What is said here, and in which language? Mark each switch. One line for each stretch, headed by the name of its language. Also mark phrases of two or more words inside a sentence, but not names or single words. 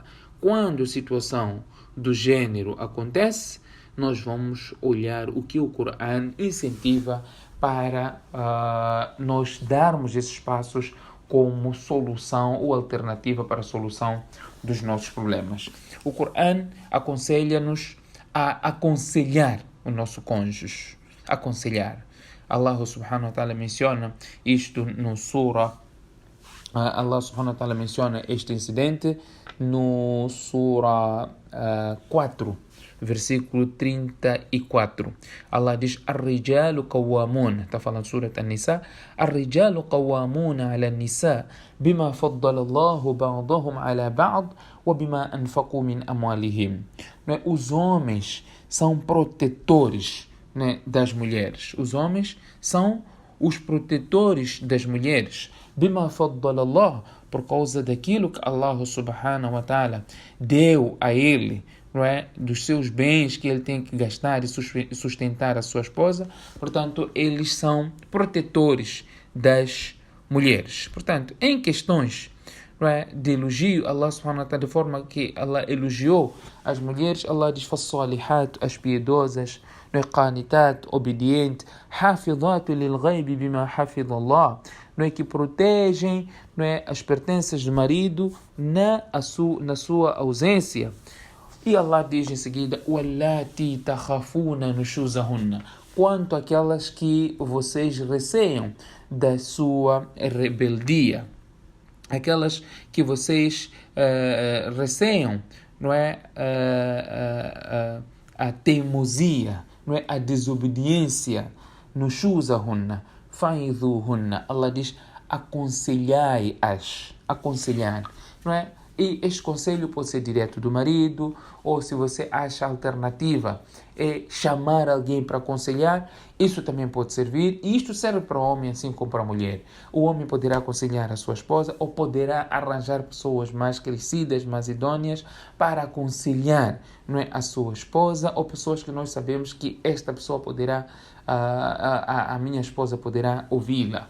Portuguese: Quando a situação do gênero acontece, nós vamos olhar o que o Corão incentiva para nós darmos esses passos como solução ou alternativa para a solução dos nossos problemas. O Corão aconselha-nos a aconselhar o nosso cônjuge. Aconselhar.
Arabic: الله سبحانه وتعالى
Portuguese: menciona isto no Surah.
Arabic: الله سبحانه وتعالى
Portuguese: menciona este incidente no Surah 4. Versículo 34. Allah diz:
Arabic: الرجال قوامون.
Portuguese: Está falando Surat An-Nisa.
Arabic: الرجال قوامون على النساء بما فضل الله بعضهم على بعض وبما أنفقوا من أموالهم.
Portuguese: Os homens são protetores, né, das mulheres. Os homens são os protetores das mulheres.
Arabic: بما فضل الله,
Portuguese: por causa daquilo que
Arabic: الله سبحانه وتعالى
Portuguese: deu a ele, não é, dos seus bens que ele tem que gastar e sustentar a sua esposa. Portanto, eles são protetores das mulheres. Portanto, em questões, não é, de elogio,
Arabic: الله سبحانه وتعالى,
Portuguese: de forma que Allah elogiou as mulheres, Allah diz: "Fassalihat", as piedosas, não é, qanitat, obediente,
Arabic: حافظات للغيب بما حفظ الله,
Portuguese: não é, que protegem, não é, as pertences do marido na sua ausência. E Allah diz em seguida:
Arabic: "واللاتي تخافون نشوزهن",
Portuguese: quanto àquelas que vocês receiam da sua rebeldia, aquelas que vocês receiam, não é, a teimosia, não é, a desobediência.
Arabic: نشوزهن فعظوهن,
Portuguese: Allah diz: aconselhai-as, aconselhar, não é? E este conselho pode ser direto do marido, ou se você acha alternativa é chamar alguém para aconselhar, isso também pode servir. E isto serve para o homem assim como para a mulher. O homem poderá aconselhar a sua esposa ou poderá arranjar pessoas mais crescidas, mais idôneas para aconselhar, não é, a sua esposa, ou pessoas que nós sabemos que esta pessoa poderá, a minha esposa poderá ouvi-la.